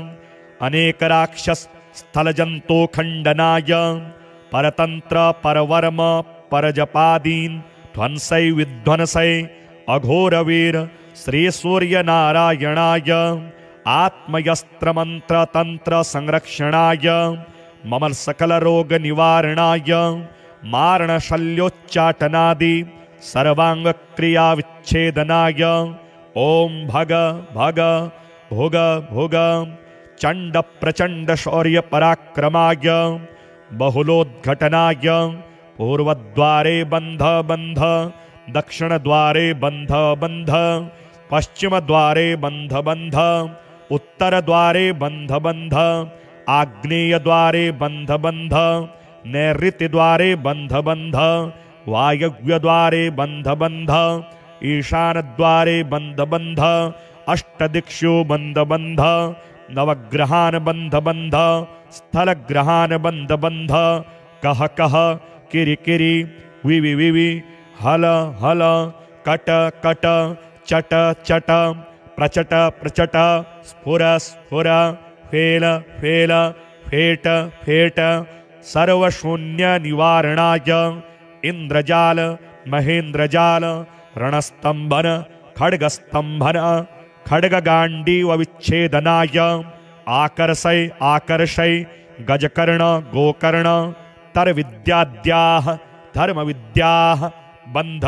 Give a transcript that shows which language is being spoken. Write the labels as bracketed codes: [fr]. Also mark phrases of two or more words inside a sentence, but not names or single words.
[sa] अनेकराक्षसस्थलजन्तोखण्डनाय परतन्त्र परवर्म परजपादीन् ध्वंसै विध्वंसै अघोरवीर श्रीसूर्यनारायणाय आत्मयस्त्रमन्त्रतन्त्रसंरक्षणाय मम सकलरोगनिवारणाय मारणशल्योच्चाटनादि सर्वाङ्गक्रियाविच्छेदनाय ॐ भग भग भुग भुग चण्डप्रचण्डशौर्यपराक्रमाय बहुलोद्घटनाय पूर्वद्वारे बन्ध बन्ध दक्षिणद्वारे बन्ध बन्ध पश्चिमद्वारे बन्ध बन्ध उत्तरद्वारे बन्ध बन्ध आग्नेयद्वारे बन्ध बन्ध नैऋत्यद्वारे बन्ध बन्ध वायव्यद्वारे बन्ध बन्ध ईशानद्वारे बन्ध बन्ध अष्टदिक्षु बन्ध बन्ध नवग्रहान् बन्ध बन्ध स्थलग्रहान् बन्ध बन्ध कह कह किरि किरि विवि विवि हल हल कट कट चट चट प्रचट प्रचट स्फुर स्फुर फेल फेल फेट फेट सर्वशून्य निवारणाय इंद्रजाल महेन्द्रजाल रणस्तंभन खड्गस्तंभन खड्गगांडीव विच्छेदनाय आकर्षय आकर्षय गजकर्ण गोकर्ण तरविद्याद्याः धर्मविद्याः बन्ध